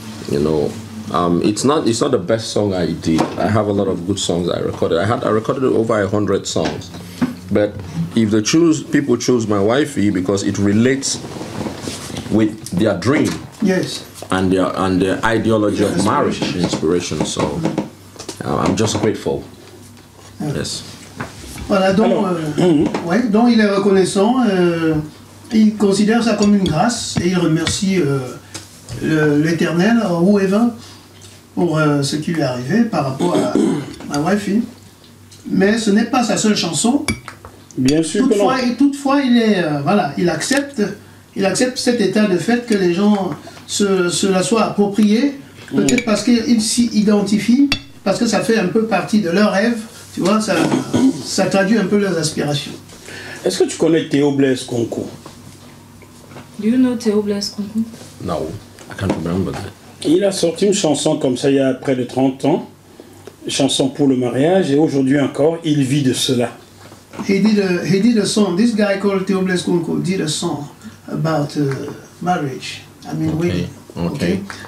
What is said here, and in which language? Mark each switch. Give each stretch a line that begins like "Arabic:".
English: You know, it's not the best song I did. I have a lot of good songs I recorded. I recorded over 100 songs. But if people choose my wifey because it relates with their dream. Yes. And their ideology of marriage, inspiration. So I'm just grateful. Yes.
French: Voilà, donc, ouais, donc il est reconnaissant, il considère ça comme une grâce et il remercie l'Éternel,
English: whoever,
French: pour ce qui lui est arrivé par rapport à ma wifey. Mais ce n'est pas sa seule chanson. Bien sûr. Toutefois, il accepte cet état de fait que les gens se la soient appropriés, peut-être parce qu'ils s'y identifient, parce que ça fait un peu partie de leur rêve. Tu vois, ça traduit un peu leurs aspirations. Est-ce que tu connais Théo Blaise Conco?
English: Do you know Théo Blaise Conco? No, I can't remember that.
French: Il a sorti une chanson comme ça il y a près de 30 ans, chanson pour le mariage, et aujourd'hui encore, il vit de cela.
English: he did a song. This guy called Theobles Kunko did a song about marriage. I mean, wedding. Okay.